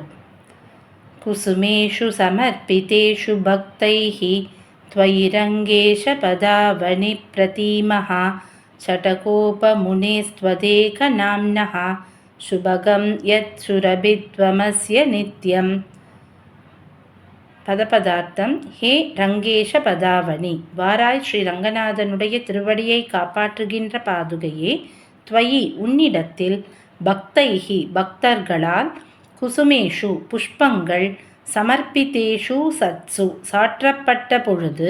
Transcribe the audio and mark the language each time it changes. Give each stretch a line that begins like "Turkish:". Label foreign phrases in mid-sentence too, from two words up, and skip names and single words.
Sanskrit: कुसुमेषु समर्पितेषु भक्तैः त्वयि रङ्गेश पदावनि प्रतीमः षटकोपमुनेस्त्वदेकनाम्नः शुभगं यत्सुरभित्वमस्य नित्यम्.
Tamil: பதபதார்த்தம்.
Sanskrit: हे रङ्गेश पदावनि,
Tamil: வாராய் ஸ்ரீ ரங்கநாதனுடைய திருவடியை காப்பாற்றுகின்ற பாதுகையே, துவயி உன்னிடத்தில், பக்தைஹி பக்தர்களால், குசுமேஷு புஷ்பங்கள்,
Sanskrit: समर्पितेषु सत्सु
Tamil: சாற்றப்பட்ட பொழுது,